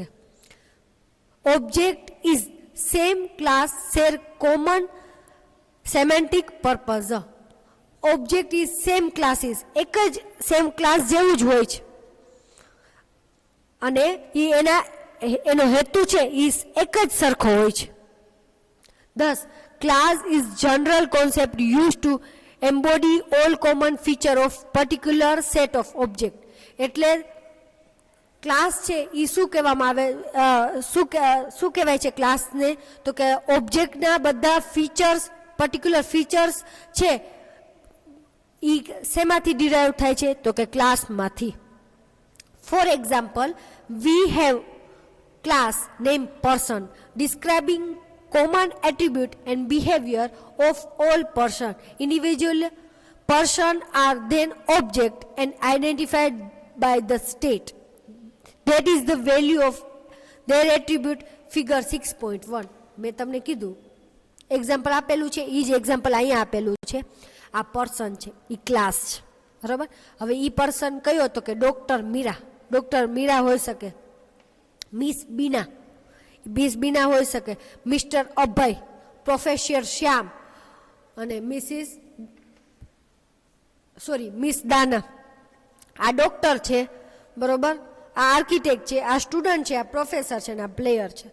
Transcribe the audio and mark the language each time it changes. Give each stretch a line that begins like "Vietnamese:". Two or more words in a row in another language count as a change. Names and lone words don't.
English: object is same class share common semantic purpose. object is same classes,
Gujarati: એક જ
English: same class
Gujarati: જેવું જ હોય છે અને એનો હેતુ છે એ એક જ સરખો હોય છે.
English: Thus, class is general concept used to embody all common feature of particular set of object.
Gujarati: એટલે ક્લાસ છે એ શું કહેવામાં આવે, શું કહેવાય છે ક્લાસને? તો કે ઓબ્જેક્ટના બધા ફીચર્સ,
English: particular features
Gujarati: છે એ શેમાંથી ડિરાઈવ થાય છે તો કે ક્લાસમાંથી.
English: for example, we have class name person describing common attribute and behavior of all person. Individual person are then object and identified by the state. That is the value of their attribute. Figure 6.1.
Gujarati: મેં તમને કીધું એક્ઝામ્પલ આપેલું છે, એ જ એક્ઝામ્પલ અહીંયા આપેલું છે. આ પર્સન છે એ ક્લાસ છે, બરાબર. હવે એ પર્સન કયો તો કે ડોક્ટર મીરા હોઈ શકે, મિસ બીના હોઈ શકે, મિસ્ટર અભય, પ્રોફેસર શ્યામ અને મિસ દાના, આ ડોક્ટર છે, બરોબર, આ આર્કિટેક્ટ છે, આ સ્ટુડન્ટ છે, આ પ્રોફેસર છે, અને આ પ્લેયર છે.